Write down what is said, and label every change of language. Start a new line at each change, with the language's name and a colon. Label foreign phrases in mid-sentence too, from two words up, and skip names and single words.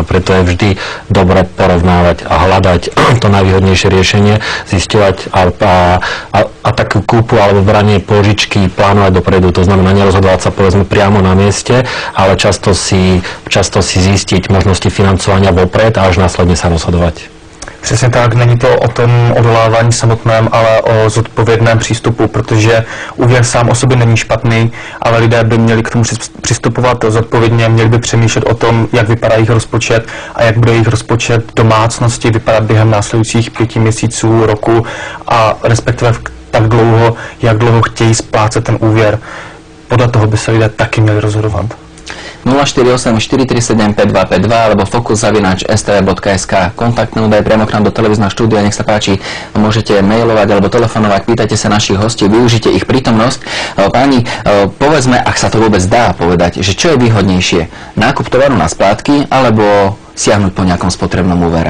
Slovak: Preto je vždy dobre porovnávať a hľadať to najvýhodnejšie riešenie, zisťovať a takú kúpu alebo branie požičky plánovať dopredu. To znamená nerozhodovať sa povedzme priamo na mieste, ale často si zistiť možnosti financovania vopred a až následne sa rozhodovať.
Czech: Přesně tak, není to o tom odolávání samotném, ale o zodpovědném přístupu, protože úvěr sám o sobě není špatný, ale lidé by měli k tomu přistupovat zodpovědně, měli by přemýšlet o tom, jak vypadá jejich rozpočet a jak bude jejich rozpočet domácnosti vypadat během následujících 5 měsíců, roku a respektive tak dlouho, jak dlouho chtějí splácet ten úvěr. Podle toho by se lidé taky měli rozhodovat.
Slovak: 048 437 5252 alebo fokus@stv.sk. Kontaktné údaje priamo k nám do televízneho štúdia, nech sa páči, môžete mailovať alebo telefonovať, pýtajte sa našich hostí, využite ich prítomnosť. Páni, povedzme, ak sa to vôbec dá povedať, že čo je výhodnejšie, nákup tovaru na splátky alebo siahnuť po nejakom spotrebnom úvere?